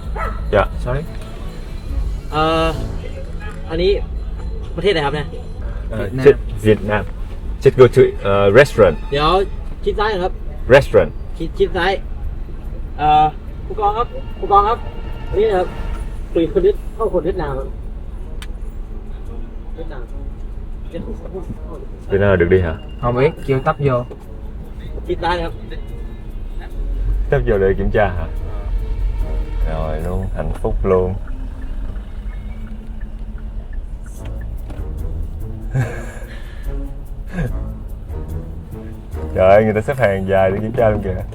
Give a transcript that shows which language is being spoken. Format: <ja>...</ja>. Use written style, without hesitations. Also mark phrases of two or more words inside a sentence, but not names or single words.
<vi>Dạ, sorry.</vi> <th>อันนี้ประเทศไหนครับเนี่ย</th> <en>Vietnam. Just go to restaurant.</en> <th>เดี๋ยวชิดซ้ายหน่อยครับ</th> <en>Restaurant.</en> <th>ชิดซ้ายผู้กองครับอันนี้นะครับคุยคนนิดเข้าคนเวียดนามครับเวียดนาม</th> <vi>Việt Nam là được đi hả? Không biết, kêu tấp vô.</vi> <th>ชิดซ้ายนะครับ</th> <vi>Tấp vô để kiểm tra hả? Rồi luôn, hạnh phúc luôn. Trời ơi, người ta xếp hàng dài để kiểm tra luôn kìa.</vi>